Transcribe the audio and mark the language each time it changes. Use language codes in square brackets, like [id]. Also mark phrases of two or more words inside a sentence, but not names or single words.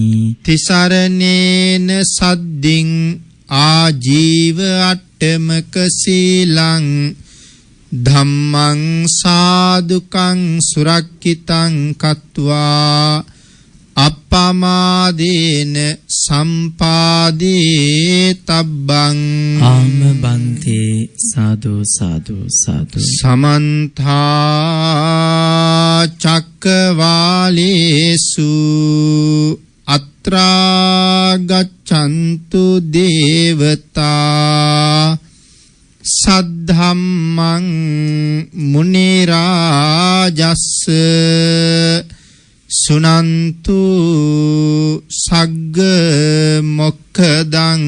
[pi] තිසරණේන සද්දින් ආජීව අට්ඨමක සීලං ධම්මං සාදුකං සුරක්ඛිතං කତ୍වා අප්පමාදේන සම්පාදේ තබ්බං ආම බන්තේ සාදු සාදු සාදු සමන්තා චක්කවාලේසු අත්‍රා ගච්ඡන්තු දේවතා සද්ධම්මං මුනි රාජස්ස සුනන්තු සග්ග මොක්ඛදං